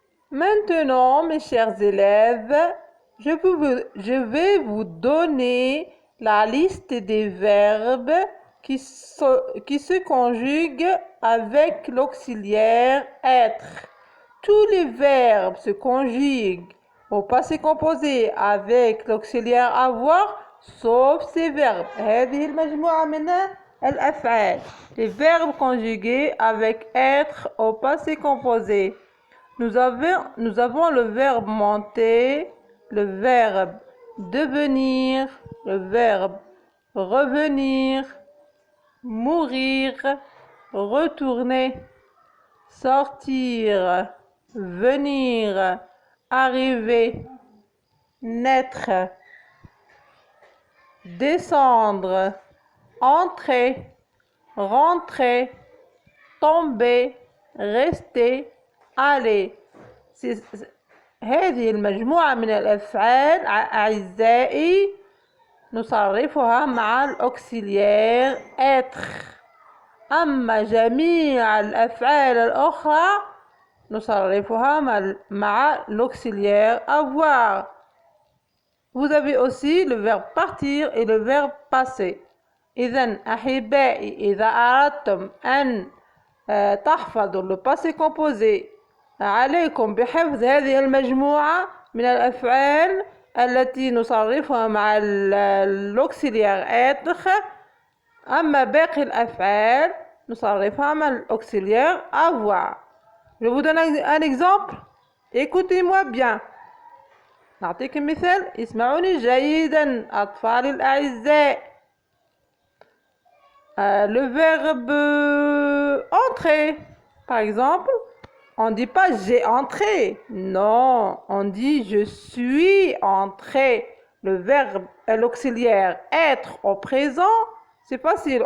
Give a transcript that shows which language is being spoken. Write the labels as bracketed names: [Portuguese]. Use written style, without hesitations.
[French] Maintenant, mes chers élèves, je vais vous donner la liste des verbes qui se conjuguent avec l'auxiliaire être. Tous les verbes se conjuguent au passé composé avec l'auxiliaire avoir, sauf ces verbes. [Arabic] هذه المجموعة من الأفعال. [French] Les verbes conjugués avec être au passé composé. Nous avons le verbe monter, le verbe devenir, le verbe revenir, mourir, retourner, sortir, venir, arriver, naître, descendre, entrer, rentrer, tomber, rester, aller. [Arabic] هذه المجموعة من الأفعال أعزائي نصرفها مع الأوكسيليير être. أما جميع الأفعال الأخرى نصرفها مع [French] l'auxiliaire avoir. Vous avez aussi le verbe partir et le verbe passer. [Arabic] إذن أحبائي إذا أردتم أن تحفظوا [French] le passé composé [Arabic] عليكم بحفظ هذه المجموعة من الأفعال التي نصرفها مع [French] l'auxiliaire être. [Arabic] أما باقي الأفعال نصرفها مع [French] l'auxiliaire avoir. Je vous donne un exemple. Écoutez-moi bien. [Arabic] نعطيك مثال. اسمعوني جيدا أطفالي الأعزاء. [French] Le verbe entrer, par exemple, on ne dit pas j'ai entré. Non, on dit je suis entré. Le verbe, l'auxiliaire être au présent, c'est facile.